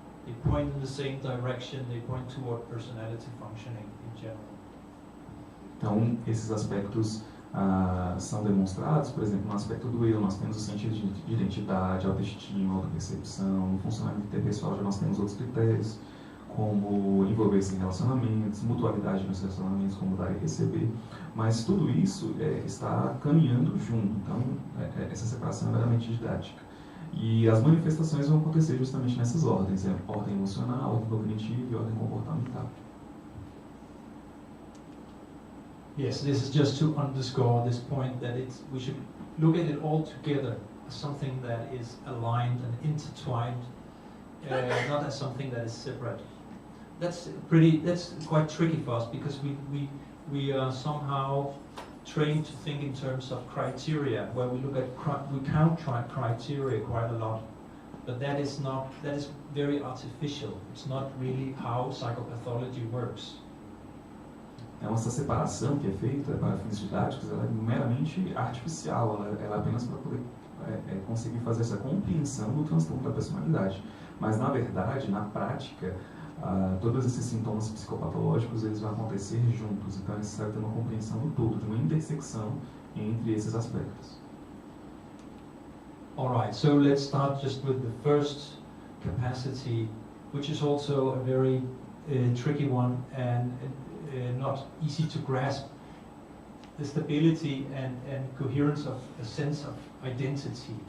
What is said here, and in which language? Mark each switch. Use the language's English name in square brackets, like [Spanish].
[English] They point in the same direction, they point toward personality functioning in general. [Portuguese] Então, esses aspectos são demonstrados, por exemplo, no aspecto do eu, nós temos o sentido de identidade, autoestima, autopercepção. No funcionamento interpessoal já nós temos outros critérios, como envolver-se em relacionamentos, mutualidade nos relacionamentos, como dar e receber. Mas tudo isso está caminhando junto, então essa separação é meramente didática. E as manifestações vão acontecer justamente nessas ordens, ordem emocional, ordem cognitiva e ordem comportamental. [English] Yes, this is just to underscore this point that we should look at it all together as something that is aligned and intertwined, not as something that is separate. That's quite tricky for us because we are somehow trained to think in terms of criteria, where we count criteria quite a lot, but that is very artificial. It's not really how psychopathology works. [Portuguese] Então, essa separação que é feita para fins didáticos, ela é meramente artificial, ela é apenas para poder conseguir fazer essa compreensão do transtorno da personalidade. Mas, na verdade, na prática, todos esses sintomas psicopatológicos eles vão acontecer juntos, então é necessário ter uma compreensão do todo, de uma intersecção entre esses aspectos. [English] Alright, so let's start just with the first capacity, which is also a very tricky one and not easy to grasp. The stability and coherence of a sense of identity.